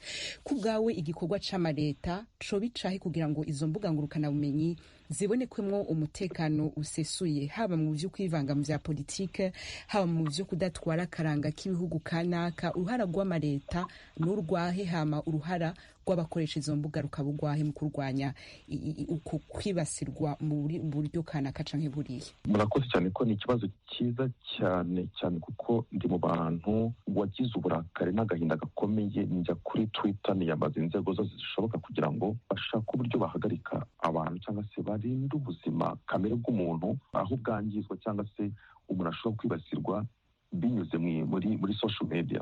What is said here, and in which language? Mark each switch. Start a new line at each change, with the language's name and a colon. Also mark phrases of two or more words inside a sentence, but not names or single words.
Rundi: Ku bwawe igikorwa c'amareta co bicahe kugira ngo izo mbuga ngurukana bumenyi zibonekwemwo umutekano usesuye, haba mu vyo kwivanga mu vya politike, haba mu vyo kudatwara karanga k'ibihugu kanaka, uruhara rw'amareta n'urwahe, hama uruhara rw'abakoresha izo mbuga rukabugwahe mu kurwanya uko kwibasirwa mu buryo kanaka canke buriye?
Kinyarwanda: Murakoze cyane ko ni ikibazo cyiza cyane kuko ndi mu bantu wagize uburakari n'agahinda gakomeye njya kuri Twitter niyambaza inzego zose zishoboka kugira ngo bashake uburyo bahagarika abantu cyangwa se barinde ubuzima kamere bw'umuntu aho bwangizwa cyangwa se umuntu ashobora kwibasirwa binyuze muri
English: social media.